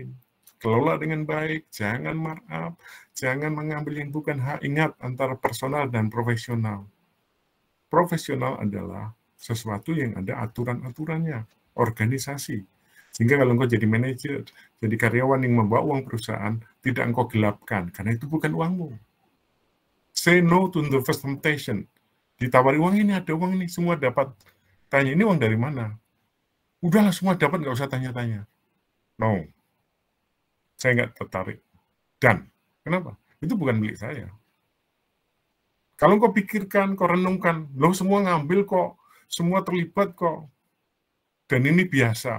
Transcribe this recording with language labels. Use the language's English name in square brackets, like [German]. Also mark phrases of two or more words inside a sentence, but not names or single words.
[Indonesian] Kelola dengan baik, jangan markup, jangan mengambil yang bukan hak. Ingat antara personal dan profesional. Profesional adalah sesuatu yang ada aturan-aturannya, organisasi. Sehingga kalau engkau jadi manajer, jadi karyawan yang membawa uang perusahaan, tidak engkau gelapkan, karena itu bukan uangmu. [English] Say no to the first temptation. [Indonesian] Ditawari uang ini, ada uang ini, semua dapat. Tanya, ini uang dari mana? Udahlah semua dapat, nggak usah tanya-tanya. No. Saya nggak tertarik. Dan, kenapa? Itu bukan milik saya. Kalau kau pikirkan, kau renungkan, loh semua ngambil kok, semua terlibat kok, dan ini biasa.